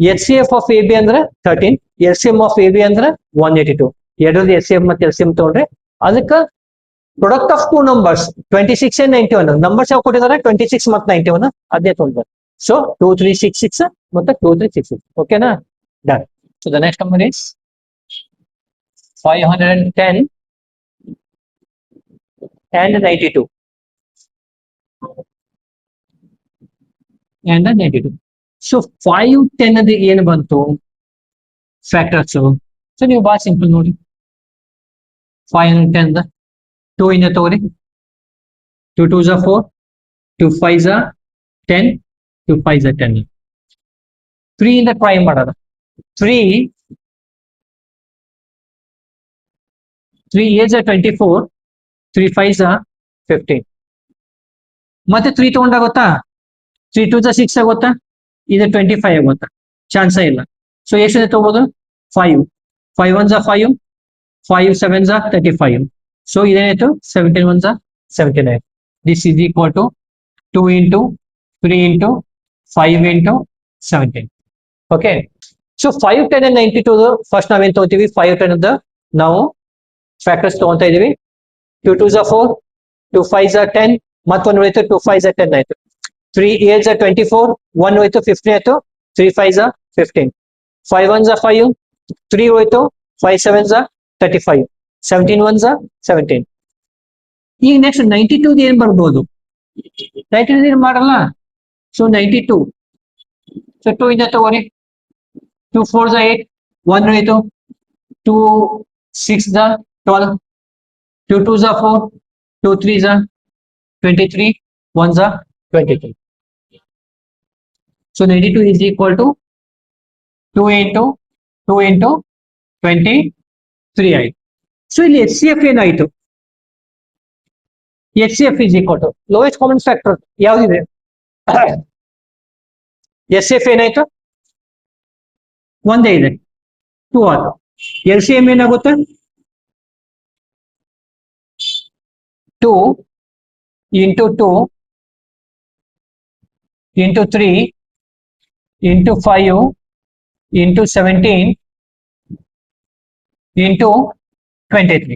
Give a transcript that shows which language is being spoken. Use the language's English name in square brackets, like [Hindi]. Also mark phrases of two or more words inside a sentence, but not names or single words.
[English] H C F of A B [Kannada] ಅಂದ್ರೆ 13, [English] L C M of A B [Kannada] ಅಂದ್ರೆ 182. ಎರಡರದ್ದು ಎಚ್ ಸಿ ಎಫ್ ಮತ್ತೆ ಎಲ್ ಸಿ ಎಂ ತಗೊಂಡ್ರೆ ಅದಕ್ಕೆ [English] product of two numbers 26 and 91 numbers [Kannada] ಯಾವ ಕೊಟ್ಟಿದ್ದಾರೆ 26 ಮತ್ತು 91 ಅದೇ ತೊಗೊಂಡ್ರೆ. ಸೊ 2366 ಮತ್ತೆ 2366. ಓಕೆನಾ, ಡನ್. [English] so the next number is 510 and 92 and 92. [Kannada] ಸೊ 510 ಅದು ಏನು ಬಂತು ಫ್ಯಾಕ್ಟರ್ಸ್. ಸೊ ನೀವು ಬಹಳ ಸಿಂಪಲ್ ನೋಡಿ, 510 2 ಇಂದ ತಗೋರಿ, [English] 2 2s are 4, 2 5s are 10, [Kannada] 2 5s are 10. 3 ಇಂದ ಟ್ರೈ ಮಾಡೋಣ. [English] 3 8s are 24, 3 5s are 15. [Kannada] ಮತ್ತೆ 3 ತಗೊಂಡಾಗುತ್ತಾ, [English] 3 2s are 6 [Kannada] ಆಗುತ್ತಾ, ಇದು 25 ಆಗುತ್ತಾ, ಚಾನ್ಸ ಇಲ್ಲ. ಸೊ ಎಷ್ಟು ತಗೋಬಹುದು 5, [English] 5 1s are 5, 5 7s are 35. [Kannada] ಸೊ ಇದೇನಾಯ್ತು [English] 17 1s are 79. ದಿಸ್ is equal to 2 into 3 into 5 into 17. [Kannada] ಓಕೆ, ಸೊ 5 10 and 92 ಫಸ್ಟ್ ನಾವೇನ್ ತಗೋತೀವಿ, 5 10 ಅದ ನಾವು ಫ್ಯಾಕ್ಟರ್ಸ್ ತಗೊಂತಾ ಇದೀವಿ. [English] 2 2s are 4, 2 5s are 10, [Kannada] ಮತ್ತೊಂದು ಹೋಯ್ತು [English] 2 5s are 10 [Kannada] ಆಯ್ತು. [English] 3 8s are 24, 1 [Kannada] ಹೋಯ್ತು 15 ಆಯ್ತು, [English] 3 5s are 15, 5 1s are 5, 3 ಹೋಯ್ತು, 5 7s are 35, 17 1s are 17. [Kannada] ಈಗ ನೆಕ್ಸ್ಟ್ 92 ಏನ್ ಬರ್ಬೋದು, 92 ಏನ್ ಮಾಡಲ್ಲ. [English] ಸೊ 92, ಸೊ 2 [Kannada] ಇಂದ ತಗೋರಿ, [English] 2 4s are 8, 1 ಹೋಯ್ತು, 2 6s are 12, 2 2s are 4, 2 3s are 23, 1s are 23. So 92 is equal to 2 into 2 into 23 ಆಯ್ತು. [Kannada] ಸೊ ಇಲ್ಲಿ [English] H C F is equal to lowest common factor [Kannada] ಯಾವ್ದಿದೆ, ಎಚ್ ಸಿ ಎಫ್ ಏನಾಯ್ತು ಒಂದೇ ಇದೆ 2 ಆಯ್ತು. [English] ಎಲ್ ಸಿ ಎಂ ಏನಾಗುತ್ತೆ 2 into 2 into 3 into 5 into 17 into 23.